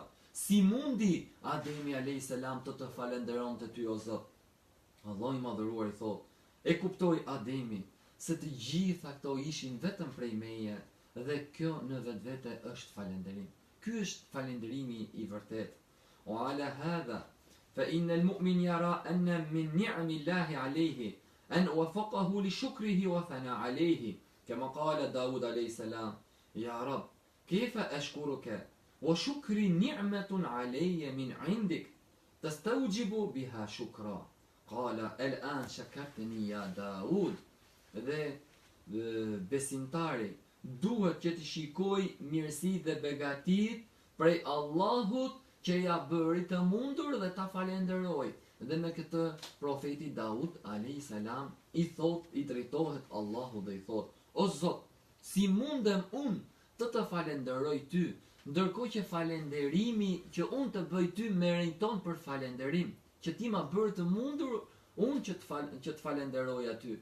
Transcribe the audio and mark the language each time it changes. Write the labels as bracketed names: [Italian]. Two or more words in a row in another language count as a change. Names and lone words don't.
[Albanian] Si mundi Ademi [Arabic] عليه السلام [Albanian] të falënderonte ty o Zot? Allahu i madhëruar i thot, e kuptoi Ademi se të gjitha këto ishin vetëm prej meje dhe kjo në vetvete është falënderim. Ky është falënderimi i vërtet. [Arabic] وعلى هذا فإن المؤمن يرى أن من نعم الله عليه أن وفقه لشكره وثنى عليه كما قال داود عليه السلام يا رب كيف أشكرك وشكري نعمة علي من عندك تستوجب بها شكرا قال الآن شكرتني يا داود. [Albanian] Dhe besimtari duhet që të shikoj mirësi dhe begatit prej Allahut që ja bëri të mundur dhe ta falenderoj. Dhe me këtë profeti Daud [Arabic] عليه السلام [Albanian] i drejtohet Allahut dhe i thot, o Zot, si mundem unë të falenderoj ty, ndërkohë që falenderimi që unë të bëj ty meriton për falenderim, që ti ma bërë të mundur unë që të falenderoj aty.